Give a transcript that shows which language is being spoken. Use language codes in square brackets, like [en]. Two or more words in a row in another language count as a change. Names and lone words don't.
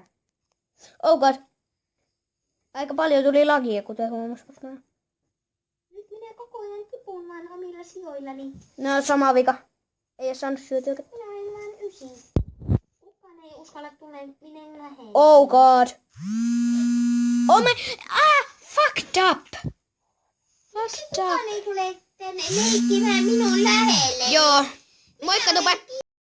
[en] Oh god. [fi] Aika paljon tuli lagia, kuten huomasi. Nyt minä koko ajan kipumaan omilla sijoillani. No, sama vika. Ei oo saanut syötyä. Minä olen vain 9. Kukaan ei uskalla tulla minun lähelle. [en] Oh god. Oh my... Fucked up. [fi] Kukaan ei tule tänne leikkimään minun lähelle. Joo. Moikka Tupe.